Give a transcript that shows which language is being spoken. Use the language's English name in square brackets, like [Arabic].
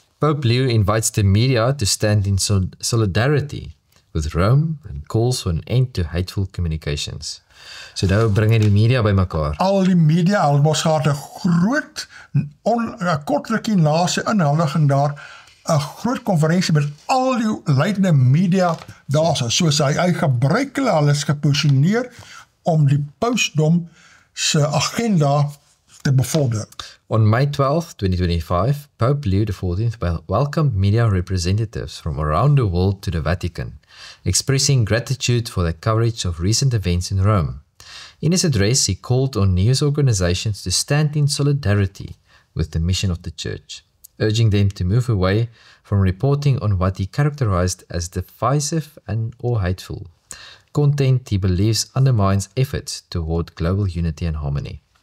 [English] Pope Leo invites the media to stand in solidarity with Rome and calls for an end to hateful communications. [Afrikaans] So nou bring hy die media by mekaar. Al die media, ons gehad 'n groot, kort rukkie na sy inhuldiging daar, 'n groot konferensie met al die leidende media daar, soos hy gebruik hulle is geposisioneer om die pausdom se agenda te bevorder. [English] On May 12, 2025, Pope Leo XIV welcomed media representatives from around the world to the Vatican, expressing gratitude for their coverage of recent events in Rome. In his address, he called on news organizations to stand in solidarity with the mission of the Church, urging them to move away from reporting on what he characterized as divisive or hateful content he believes undermines efforts toward global unity and harmony.